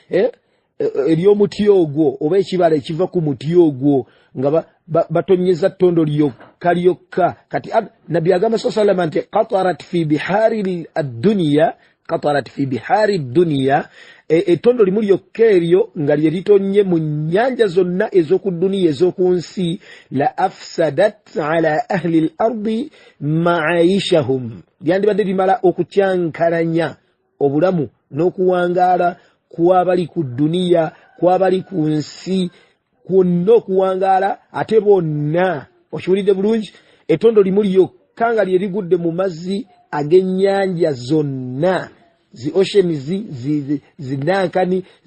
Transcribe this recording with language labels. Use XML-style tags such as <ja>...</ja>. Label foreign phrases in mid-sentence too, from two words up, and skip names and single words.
<lg>ery'omuti ogwo oba ekibala ekiva ku muti ogwo nga batonyeza ttondo lyokka kati nabbi agamba sallallahu nti qatarat</lg> <ar>في بحار الدنيا قطرات في بحار الدنيا</ar> <lg>ettondo limu lyokka eryo nga lye litonye mu nnyanja zonna ez'oku dduniya ez'oku nsi</lg> <ar>لأفسدت على أهل الأرض معايشهم</ar> <lg>lyandibadde limala okukyankalanya obulamu n'okuwangaala kw'abali ku dduniya kw'abali ku nsi kwonna okuwangaala ate bonna okiwulidde bulungi ettondo limu lyokka nga lye ligudde mu mazzi ag'ennyanja zonna zi oceans zinankani</lg>